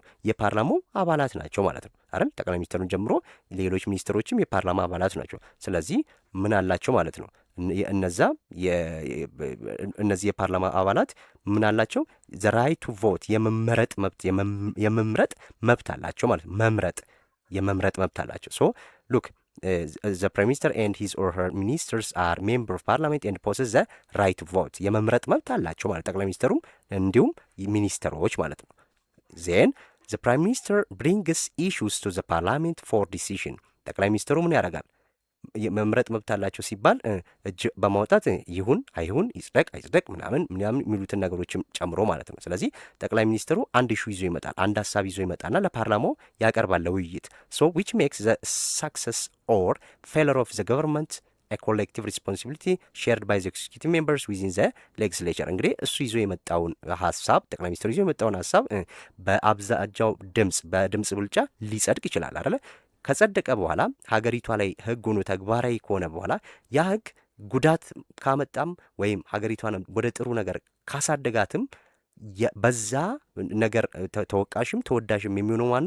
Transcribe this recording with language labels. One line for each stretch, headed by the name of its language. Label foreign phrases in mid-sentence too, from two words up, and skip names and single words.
Amharic: የፓርላማው አባላት ናቸው ማለት ነው አይደል? ጠቅላይ ሚኒስትሩን ጀምሮ ሌሎች ሚኒስትሮችም የፓርላማ አባላት ናቸው። ስለዚህ ምን አላቸው ማለት ነው? እነዚህ የፓርላማ አባላት ምን አላቸው?
English: the right to vote
Amharic: የመምረጥ መብት አላቸው ማለት ነው። የመምረጥ መብት አላቸው።
English: so look the prime minister and his or her ministers are member of parliament and possess the right to vote
Amharic: የመምረጥ መብት አላቸው ማለት ጠቅላይ ሚኒስትሩም እንዲሁም ሚኒስትሮች ማለት ነው።
English: then the prime minister brings issues to the parliament for decision
Amharic: ጠቅላይ ሚኒስትሩ ምን ያደርጋል? መምረጥ መብት አላቸው ሲባል እጅ በማውጣት ይሁን አይሁን ይጽደቅ አይጽደቅ ምናምን የሚሉትን ነገሮችም ጨምሮ ማለት ነው። ስለዚህ ጠቅላይ ሚኒስትሩ አንድ ኢሹ ይዞ ይመጣል፣ አንድ ሀሳብ ይዞ ይመጣና ለፓርላማው ያቀርባል ለውይይት።
English: so which makes the success or failure of the government a collective responsibility shared by the executive members within the legislature
Amharic: እንግዲህ እሱ ይዞ የመጣውን ሀሳብ ጠቅላይ ሚኒስትሩ ይዞ የመጣውን ሀሳብ በአብዛኛው በድምፅ ብልጫ ሊጸድቅ ይችላል አይደለ? ከጸደቀ በኋላ ሀገሪቷ ላይ ህግ ሆኖ ተግባራዊ ከሆነ በኋላ ያ ህግ ጉዳት ካመጣም ወይም ሀገሪቷን ወደ ጥሩ ነገር ካሳደጋትም በዛ ነገር ተወቃሽም ተወዳሽም የሚሆነው ማን ነው?